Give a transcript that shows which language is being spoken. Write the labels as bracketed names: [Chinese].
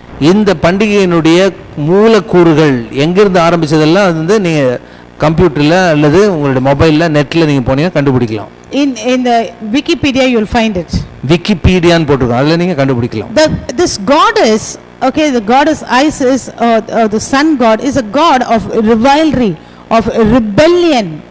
[Tamil] இந்த பண்டிகையினுடைய மூலக்கூறுகள் எங்கிருந்து ஆரம்பிச்சதெல்லாம் அது வந்து நீங்க கம்ப்யூட்டர்ல அல்லது உங்களுடைய மொபைல்ல நெட்ல நீங்க போனீங்கன்னா கண்டுபிடிக்கலாம். [English] In the Wikipedia you will find it. [Tamil] விக்கிபீடியான்னு போட்டுருக்கோம், அதுல நீங்க கண்டுபிடிக்கலாம். [English] This goddess, okay, the goddess Isis, or the sun god, is a god of rivalry, of rebellion.